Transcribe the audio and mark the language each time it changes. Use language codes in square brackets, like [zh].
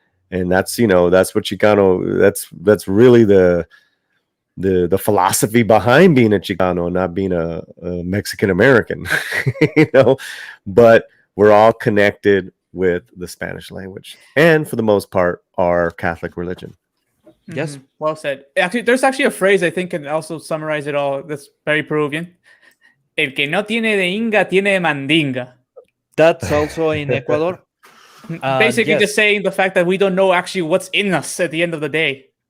[en] And that's what Chicano, that's really the philosophy behind being a Chicano, not being a Mexican American, but we're all connected with the Spanish language and for the most part our Catholic religion. Yes. Well said. Actually, there's actually a phrase I think can also summarize it all that's very Peruvian. [es] El que no tiene de Inga tiene de Mandinga. [en] That's also in Ecuador. Basically, yes. just saying the fact that we don't know actually what's in us at the end of the day.